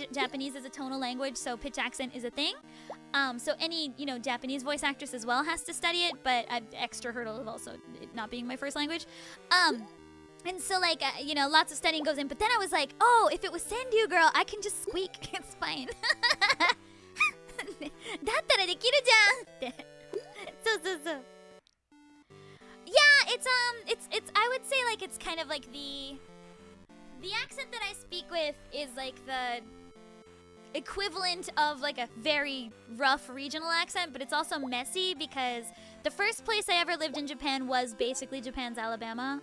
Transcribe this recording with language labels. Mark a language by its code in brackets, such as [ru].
[en] Japanese is a tonal language, so pitch accent is a thing. So any, you know, Japanese voice actress as well has to study it, but extra hurdle of also it not being my first language. And so like, you know, lots of studying goes in, but then I was like, oh, if it was Senryu Girl, I can just squeak. It's fine. [ja] だったらできるじゃんって。そうそうそう。 [en] Yeah, it's I would say like it's kind of like the accent that I speak with is like the equivalent of like a very rough regional accent, but it's also messy because the first place I ever lived in Japan was basically Japan's Alabama.